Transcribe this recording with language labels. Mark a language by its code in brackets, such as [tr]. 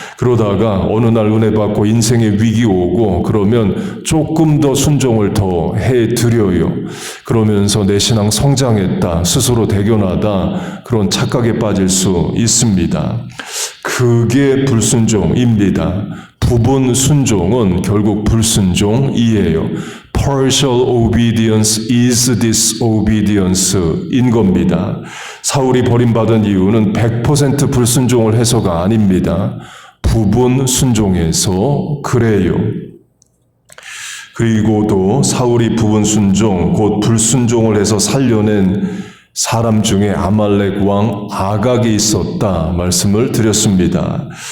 [ko] 그러다가 어느 날 은혜 받고 인생의 위기 오고 그러면 조금 더 순종을 더 해드려요. 그러면서 내 신앙 성장했다, 스스로 대견하다, 그런 착각에 빠질 수 있습니다. 그게 불순종입니다. 부분 순종은 결국 불순종이에요. [en] Partial obedience is disobedience [ko] 인 겁니다. 사울이 버림받은 이유는 100% 불순종을 해서가 아닙니다. 부분 순종해서 그래요. 그리고도 사울이 부분 순종, 곧 불순종을 해서 살려낸 사람 중에 아말렉 왕 아각이 있었다 말씀을 드렸습니다.